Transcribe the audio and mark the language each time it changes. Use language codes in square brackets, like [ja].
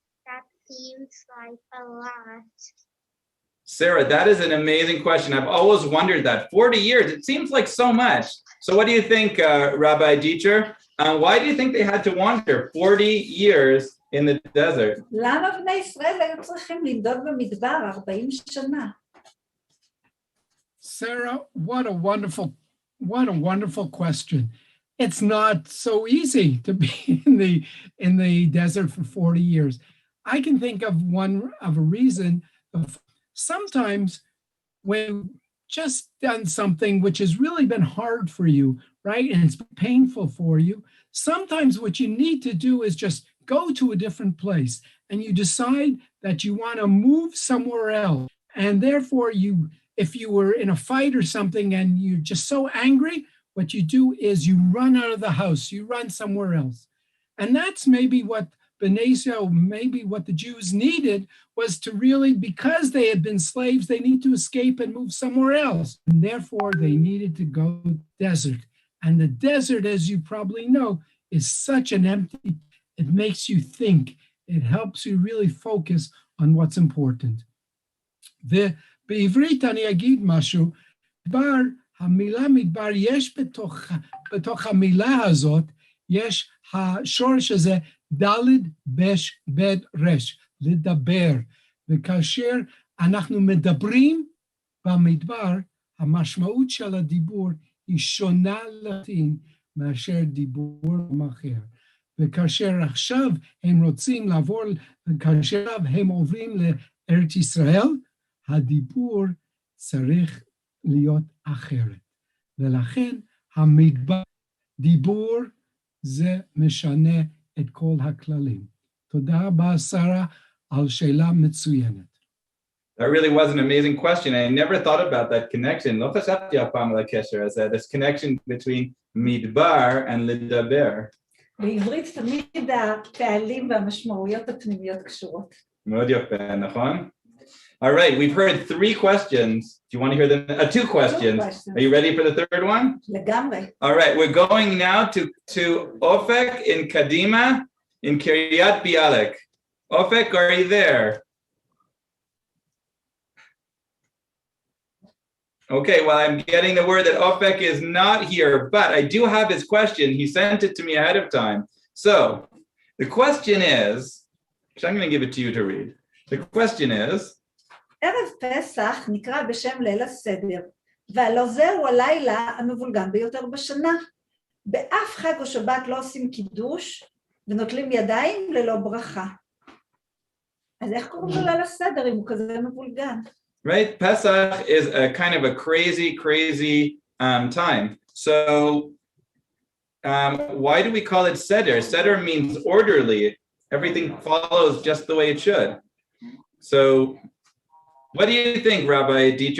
[en] That seems like a lot. Sarah, that is an amazing question. I've always wondered that. 40 years, it seems like so much. So what do you think, Rabbi Dieter? Why do you think they had to wander 40 years in the desert? [he] למה בני ישראל היו צריכים לנדוד במדבר 40 שנה? [en] Sarah, what a wonderful question. It's not so easy to be in the desert for 40 years. I can think of a reason of sometimes when just done something which has really been hard for you, right? And it's painful for you. Sometimes what you need to do is just go to a different place and you decide that you want to move somewhere else. And therefore if you were in a fight or something and you're just so angry, what you do is you run out of the house, you run somewhere else. And that's maybe what B'nai Israel, maybe what the Jews needed was to really, because they had been slaves, they need to escape and move somewhere else. And therefore they needed to go to the desert. And the desert, as you probably know, is such an empty, it makes you think. It helps you really focus on what's important. [he] בעברית אני אגיד משהו, המילה מדבר יש בתוך המילה הזאת, יש השורש הזה ד' ב' ר', לדבר, וכאשר אנחנו מדברים במדבר, המשמעות של הדיבור היא שונה לחלוטין מאשר דיבור אחר. וכאשר עכשיו הם רוצים לעבור, כאשר הם עוברים לארץ ישראל, הדיבור צריך להיות אחרת. ולכן המדבר, דיבור, זה משנה את כל הכללים. תודה רבה, שרה, על שאלה מצוינת. [en] That really was an amazing question. I never thought about that connection. [he] לא חשבתי אף פעם על הקשר הזה, [en] this connection between [he] מדבר and לדבר. בעברית תמיד הפעלים והמשמעויות הפנימיות קשורות. מאוד יפה, נכון? [en] All right, we've heard 3 questions. Do you want to hear them? 2 questions. Are you ready for the third one? [he] לגמרי. [en] All right, we're going now to Ofek in Kadima in Kiryat Bialik. Ofek, are you there? Okay, well, I'm getting the word that Ofek is not here, but I do have his question. He sent it to me ahead of time. So the question is, which I'm going to give it to you to read. The question is, [he] ערב פסח נקרא בשם ליל הסדר, והלא זהו הלילה המבולגן ביותר בשנה. באף חג או שבת לא עושים קידוש, ונוטלים ידיים ללא ברכה. אז איך קוראים לו ליל הסדר אם הוא כזה מבולגן? [en] Right, Pesach is a kind of a crazy time. So why do we call it Seder? Seder means orderly. Everything follows just the way it should. So what do you think, Rabbi Dieter?